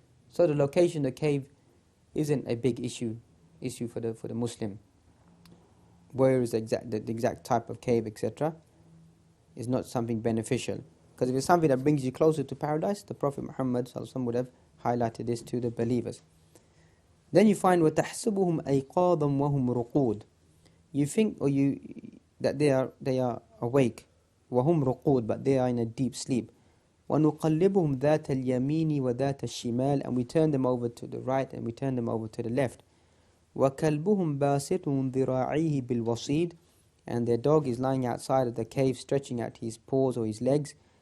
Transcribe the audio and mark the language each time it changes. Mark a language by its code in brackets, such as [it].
[en] So the location of the cave isn't a big issue for the Muslim. Where is the exact type of cave, etc., is not something beneficial. Because if it's something that brings you closer to paradise, the Prophet Muhammad sallallahu alaihi wasallam would have highlighted this to the believers. Then you find [ar] وَتَحْسَبُهُمْ أَيْقَاظًا وَهُمْ رُقُودٌ. [en] You think that they are awake, [ar] وَهُمْ رُقُودٌ, [en] but they are in a deep sleep. [ar] وَنُقَلِّبُهُمْ ذَاتَ الْيَمِينِ وَذَاتَ الشِّمَالِ, [en] and we turn them over to the right and we turn them over to the left. [ar] وَكَلْبُهُمْ بَاسِطٌ ذِرَاعِهِ بِالْوَصِيدِ, [en] and their dog is lying outside of the cave stretching out his paws or his legs.